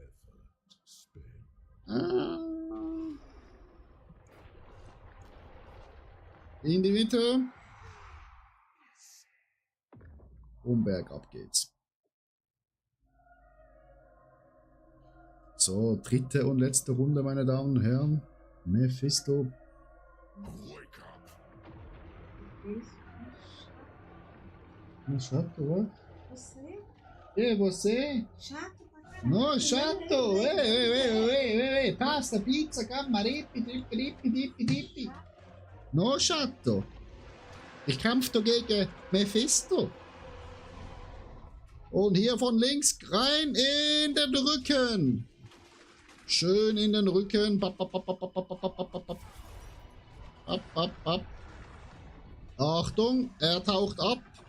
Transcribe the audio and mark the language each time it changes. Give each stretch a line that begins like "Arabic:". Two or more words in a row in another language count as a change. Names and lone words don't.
German: In die Mitte. Und bergab geht's. So, dritte und letzte Runde, meine Damen und Herren. Mephisto.
Portuguese: Chato, what? Você? Você? Chato pra caralho. No, chato! Pasta, pizza, camma, rippi. No, chato!
German: Ich kämpfe gegen Mephisto. Und hier von links rein in den Rücken. Schön in den Rücken. Ab. Achtung, er taucht ab.